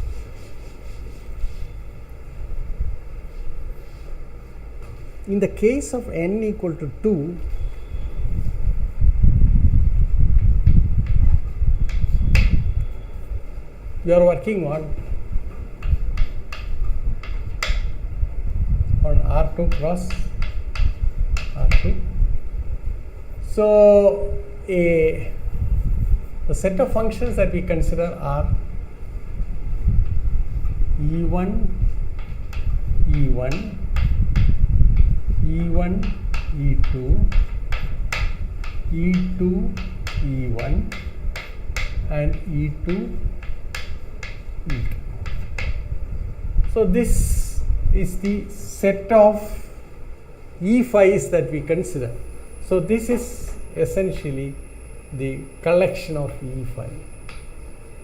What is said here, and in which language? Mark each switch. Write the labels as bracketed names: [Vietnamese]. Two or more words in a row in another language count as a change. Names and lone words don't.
[English] In the case of n equal to 2, you are working on R2 cross R2. So the set of functions that we consider are E1, E1, E1, E2, E2, E1, and E2, E2. So this is the set of E phi's that we consider. So this is essentially the collection of E phi.